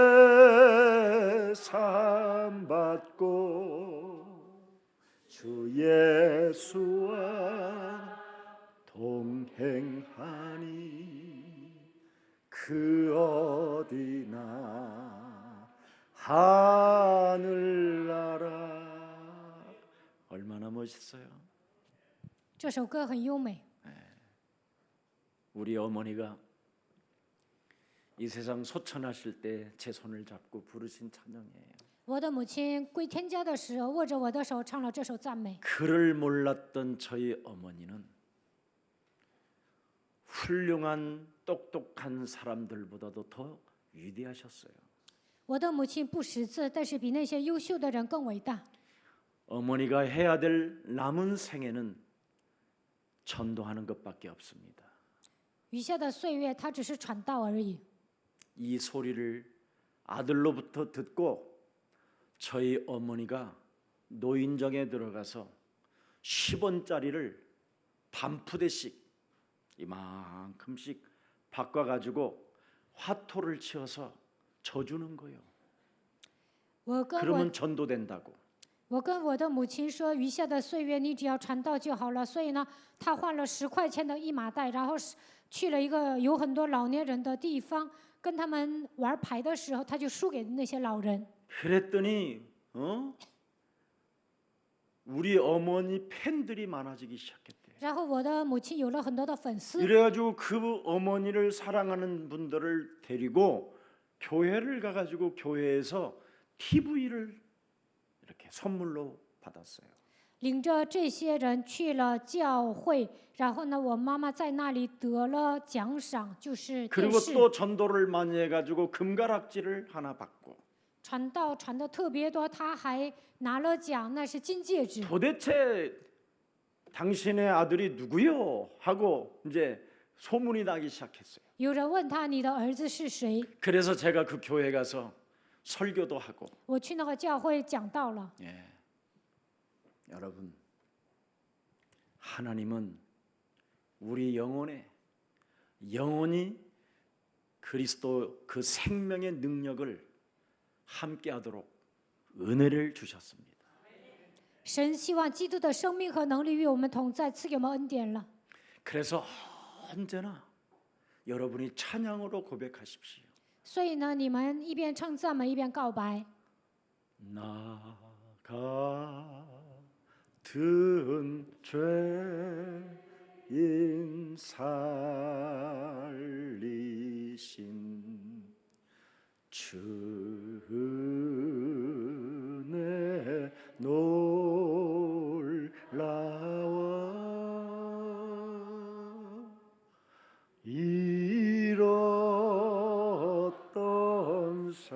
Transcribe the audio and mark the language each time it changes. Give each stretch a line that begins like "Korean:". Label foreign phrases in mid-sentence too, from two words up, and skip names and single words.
Korean: 사함받고 주 예수와 동행하니 그 어디나 하늘나라 얼마나 멋있어요.
Chinese: 这首歌很优美。
Korean: 우리 어머니가 이 세상 소천하실 때 제 손을 잡고 부르신 찬양이에요.
Chinese: 我的母亲归天家的时候，握着我的手唱了这首赞美。
Korean: 그를 몰랐던 저희 어머니는 훌륭한 똑똑한 사람들보다도 더 위대하셨어요.
Chinese: 我的母亲不识字，但是比那些优秀的人更伟大。
Korean: 어머니가 해야 될 남은 생애는 전도하는 것밖에 없습니다.
Chinese: 余下的岁月，她只是传道而已。
Korean: 이 소리를 아들로부터 듣고 저희 어머니가 노인정에 들어가서 10원짜리를 반푸대씩 이만큼씩 바꿔가지고 화토를 치어서 져주는 거예요.
Chinese: 我跟
Korean: 그러면 전도된다고.
Chinese: 我跟我的母亲说，余下的岁月你只要传道就好了。所以呢，她换了10块钱的一麻袋，然后去了一个有很多老年人的地方，跟他们玩牌的时候，他就输给那些老人。
Korean: 그랬더니 우리 어머니 팬들이 많아지기 시작했대요.
Chinese: 然后我的母亲有了很多的粉丝，
Korean: 이래가지고 그 어머니를 사랑하는 분들을 데리고 교회를 가가지고 교회에서 TV를 이렇게 선물로 받았어요.
Chinese: 领着这些人去了教会，然后呢，我妈妈在那里得了奖赏，就是电
Korean: 그리고
Chinese: 视
Korean: 또 전도를 많이 해가지고 금가락지를 하나 받고
Chinese: 传道传的特别多，她还拿了奖，那是金戒指。
Korean: 도대체 당신의 아들이 누구요? 하고 이제 소문이 나기 시작했어요.
Chinese: 有人问她你的儿子是谁？
Korean: 그래서 제가 그 교회 가서 설교도 하고
Chinese: 我去那个教会讲道了。
Korean: 예. 여러분 하나님은 우리 영혼이 그리스도 그 생명의 능력을 함께하도록 은혜를 주셨습니다.
Chinese: 神希望基督的生命和能力与我们同在，赐给我们恩典了。
Korean: 그래서 언제나 여러분이 찬양으로 고백하십시오.
Chinese: 所以呢，你们一边唱赞美，一边告白。
Korean: 나 같은 죄인 살리신 주 은혜 놀라워 잃었던